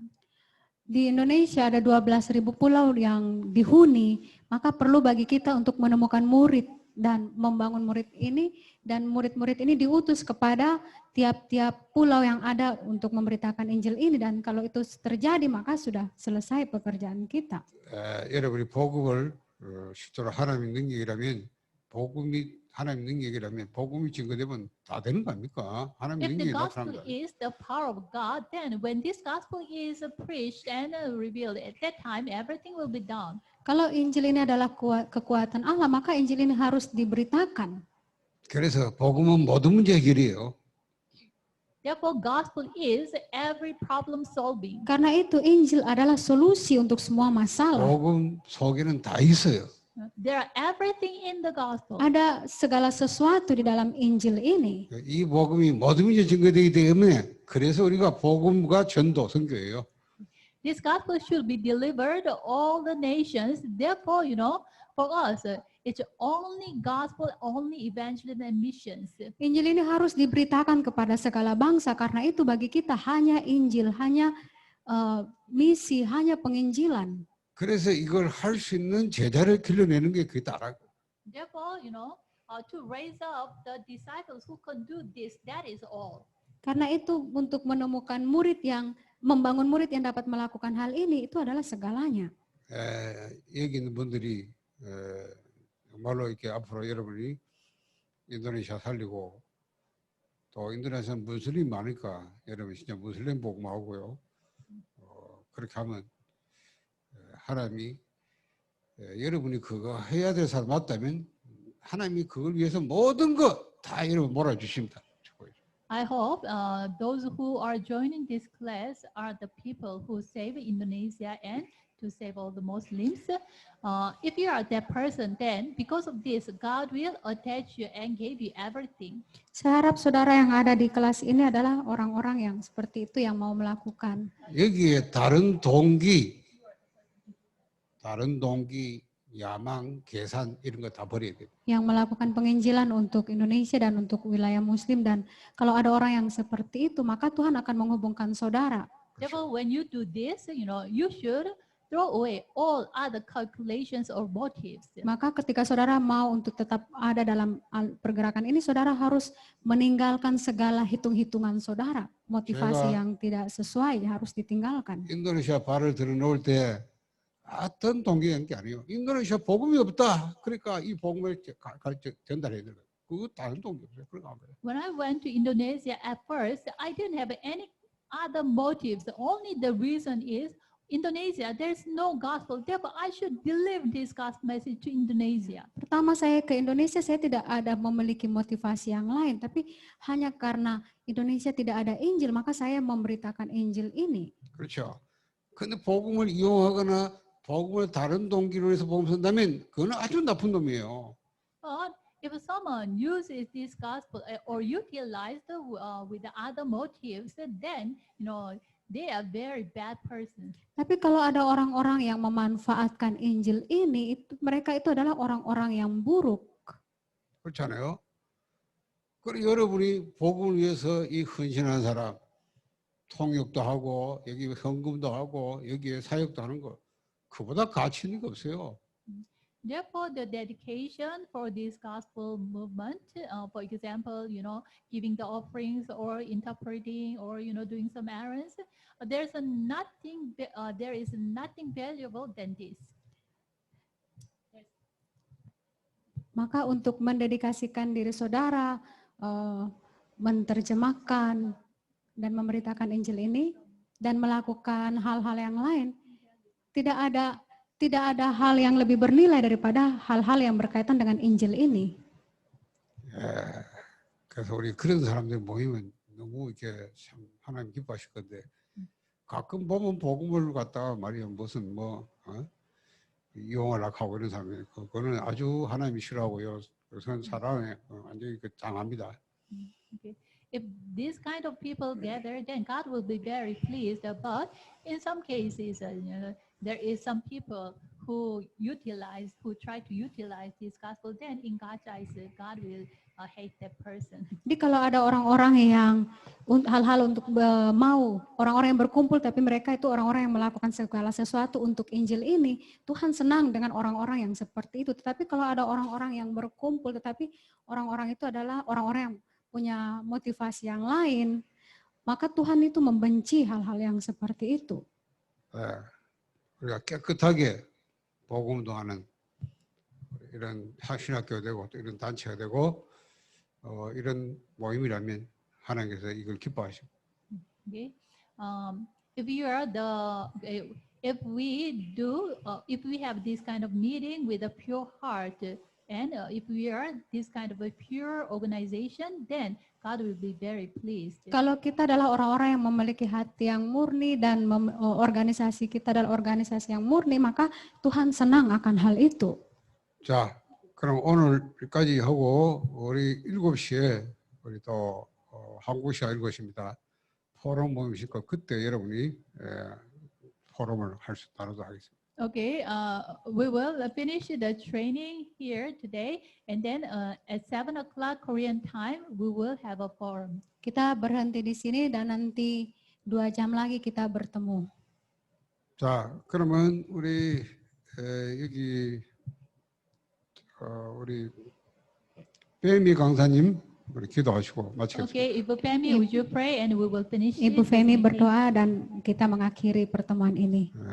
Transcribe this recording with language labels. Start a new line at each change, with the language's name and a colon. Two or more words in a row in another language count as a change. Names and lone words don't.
Indonesian: Di Indonesia ada 12.000 pulau yang dihuni, maka perlu bagi kita untuk menemukan murid dan membangun murid ini, dan murid-murid ini diutus kepada tiap-tiap pulau yang ada untuk memberitakan Injil ini, dan kalau itu terjadi maka sudah selesai pekerjaan kita.
Korean: 여러분이 복음을 실제로 하나님의 능력이라면 복음이 하나님의 능력이라면 복음이 증거되면 다 되는 거 아닙니까? 하나님의
English: If the
Korean: 능력이
English: gospel
Korean: 나타납니다.
English: is the power of God, then when this gospel is preached and revealed, at that time everything will be done.
Indonesian: Kalau Injil ini adalah kekuatan Allah, maka Injil ini harus diberitakan.
Korean: 그래서 복음은 모든 문제 해결이에요.
English: Therefore, gospel is every problem solving.
Indonesian: Karena itu Injil adalah solusi untuk semua masalah.
Korean: 복음 속에는 다 있어요.
English: There are everything in the gospel.
Indonesian: Ada segala sesuatu di dalam Injil ini.
Korean: 이 복음이 모든 문제 증거되기 때문에 그래서 우리가 복음과 전도 선교예요.
English: This gospel should be delivered to all the nations. Therefore, for us, it's only gospel, only evangelism and missions.
Indonesian: Injil ini harus diberitakan kepada segala bangsa, karena itu bagi kita hanya Injil, hanya misi, hanya penginjilan.
Korean: 그래서 이걸 할 수 있는 제자를 길러내는 게 그게 다라고.
English: Therefore, to raise up the disciples who can do this, that is all.
Indonesian: Karena itu untuk menemukan murid yang membangun murid yang dapat melakukan hal ini, itu adalah segalanya.
Korean: 여기 있는 분들이 정말로 이렇게 앞으로 여러분이 인도네시아 살리고 또 인도네시아 무슬림 많으니까 여러분 진짜 무슬림 복음하고요. 그렇게 하면 하나님이 여러분이 그거 해야 될 사람 맞다면 하나님이 그걸 위해서 모든 거 다 여러분 몰아주십니다.
English: I hope those who are joining this class are the people who save Indonesia and to save all the Muslims. If you are that person, then because of this, God will attach you and give you everything.
Indonesian: Saya harap saudara yang ada di kelas ini adalah orang-orang yang seperti itu yang mau melakukan.
Korean: 여기에 다른 동기, 야망, 계산 이런 거 다 버려야 돼요.
Indonesian: Yang melakukan penginjilan untuk Indonesia dan untuk wilayah Muslim, dan kalau ada orang yang seperti itu, maka Tuhan akan menghubungkan saudara.
English: Therefore, when you do this, you should throw away all other calculations or motives.
Indonesian: Maka ketika saudara mau untuk tetap ada dalam pergerakan ini, saudara harus meninggalkan segala hitung-hitungan saudara. Motivasi yang tidak sesuai harus ditinggalkan.
Korean: 인도네시아 발을 들어놓을 때 어떤 동기인 게 아니에요. 인도네시아 복음이 없다. 그러니까 이 복음을 전달해야 돼요. 그거 다른 동기 없어요. 그러고 간 거예요.
English: When I went to Indonesia at first, I didn't have any other motives. Only the reason is Indonesia, there's no gospel. Therefore, I should deliver this gospel message to Indonesia.
Indonesian: Pertama saya ke Indonesia, saya tidak ada memiliki motivasi yang lain, tapi hanya karena Indonesia tidak ada Injil, maka saya memberitakan Injil ini.
Korean: 그렇죠. 근데 복음을 이용하거나 복음을 다른 동기로 해서 복음 쓴다면 그건 아주 나쁜 놈이에요.
English: But if someone uses this gospel or utilized with the other motives, then they are very bad persons.
Indonesian: Tapi kalau ada orang-orang yang memanfaatkan Injil ini, mereka itu adalah orang-orang yang buruk.
Korean: 그렇잖아요. 그리고 여러분이 복음을 위해서 이 헌신한 사람, 통역도 하고 여기 헌금도 하고 여기에 사역도 하는 거, 그보다 가치 있는 게 없어요. Therefore, the dedication for this gospel movement, for example, giving the offerings or interpreting or doing some errands, there is nothing valuable than this. Maka untuk mendedikasikan diri saudara, menerjemahkan dan memberitakan Injil ini dan melakukan hal-hal yang lain, tidak ada hal yang lebih bernilai daripada hal-hal yang berkaitan dengan Injil ini. 그래서 우리 그런 사람들 모이면 너무 이렇게 참 하나님 기뻐하실 건데 가끔 보면 복음을 갖다가 말이야 무슨 이용하려고 하고 이런 사람이 그거는 아주 하나님이 싫어하고요. 그것은 사람의 완전히 당합니다.
English: Okay. If this kind of people gather, then God will be very pleased. But in some cases, there is some people who try to utilize this gospel. Then in God's eyes, God will hate that person.
Indonesian: Jadi kalau ada orang-orang yang hal-hal untuk mau, orang-orang yang berkumpul tapi mereka itu orang-orang yang melakukan segala sesuatu untuk Injil ini, Tuhan senang dengan orang-orang yang seperti itu. Tetapi kalau ada orang-orang yang berkumpul tetapi orang-orang itu adalah orang-orang yang punya motivasi yang lain, maka Tuhan itu membenci hal-hal yang seperti itu.
Korean: 우리가 깨끗하게 복음도 하는 이런 신학교가 되고 또 이런 단체가 되고 이런 모임이라면 하나님께서 이걸 기뻐하시고.
English: Okay. If we have this kind of meeting with a pure heart, and if we are this kind of a pure organization, then God will be very pleased.
Indonesian: Kalau kita adalah orang-orang yang memiliki hati yang murni dan organisasi kita adalah organisasi yang murni, maka Tuhan senang akan hal itu.
Korean: 자, 그럼 오늘까지 하고 우리 7시에 우리 또 한국 시간 7시입니다. 포럼 모임 있을 거 그때 여러분이 포럼을 나누도록 하겠습니다.
English: Okay, we will finish the training here today, and then at 7 o'clock Korean time, we will have a forum.
Indonesian: Kita berhenti di sini dan nanti 2 jam lagi kita bertemu.
Korean: 자, 그러면 우리 여기 우리 빼미 강사님 우리 기도하시고 마치겠습니다.
English: Okay, Ibu Femi, would you pray and we will finish.
Indonesian: Ibu Femi berdoa dan kita mengakhiri pertemuan ini.